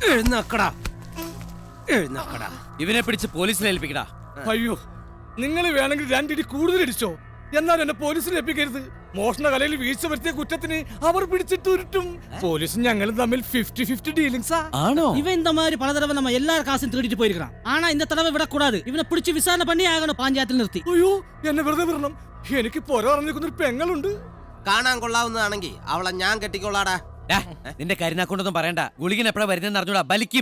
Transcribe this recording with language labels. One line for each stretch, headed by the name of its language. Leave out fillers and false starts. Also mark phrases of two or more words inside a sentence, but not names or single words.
Malayalam: എഴുന്നേക്കടാ എഴുന്നേക്കടാ. ഇവനെ പിടിച്ച് പോലീസിൽ ഏൽപ്പിക്കടാ. അയ്യോ, നിങ്ങൾ വേണമെങ്കിൽ രണ്ടിടി കൂടുതൽ ഇടിച്ചോ, എന്നാൽ എന്നെ പോലീസിൽ ഏൽപ്പിക്കരുത്. മോഷണ കലയിൽ വീഴ്ച വരുത്തിയ കുറ്റത്തിന് അവർ പിടിച്ചിട്ട് ഉരുട്ടും. പോലീസും ഞങ്ങളും തമ്മിൽ 50-50 டீலிங்ஸா. ആണോ?
Tamil: இவன் இந்த மாதிரி பல தடவை நம்ம எல்லார் காசும் திருடிட்டு போயிருக்கான். ஆனா இந்த தடவை விடக்கூடாது. இவனை பிடிச்சு விசாரணை பண்ணி ஆகணும்
Malayalam: പഞ്ചായത്തിൽ നിർത്തി. അയ്യോ, എന്നെ വെറുതെ വിടണം. എനിക്ക് പോരാ പറഞ്ഞിരിക്കുന്നൊരു പെങ്ങളുണ്ട്. കാണാൻ കൊള്ളാവുന്നതാണെങ്കിൽ അവളെ ഞാൻ കെട്ടിക്കൊള്ളാടാ. ഡാ, നിന്റെ കരിനാക്കൊണ്ടൊന്നും പറയണ്ട. ഗുളികൻ എപ്പോഴാ വരുന്നെന്ന് അറിഞ്ഞൂടാ, ബലിക്കും.